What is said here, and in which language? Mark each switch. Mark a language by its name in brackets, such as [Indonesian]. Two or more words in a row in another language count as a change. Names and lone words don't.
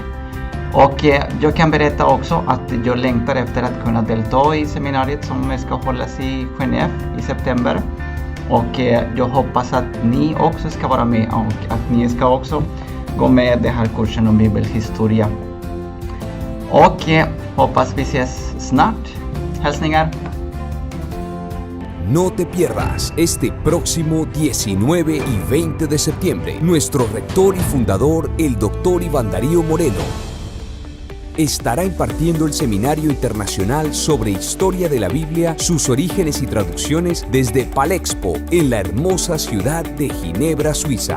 [Swedish] Och jag kan berätta också att jag längtar efter att kunna delta i seminariet som ska hållas i Genève i september. Och jag hoppas att ni också ska vara med och att ni ska också gå med den här kursen om bibelhistoria. Och hoppas vi ses snart. Hälsningar! [Spanish] No te pierdas este próximo 19 y 20 de septiembre. Nuestro rector y fundador, el Dr. Iván Darío Moreno, estará impartiendo el Seminario Internacional sobre Historia de la Biblia, sus orígenes y traducciones desde Palexpo, en la hermosa ciudad de Ginebra, Suiza.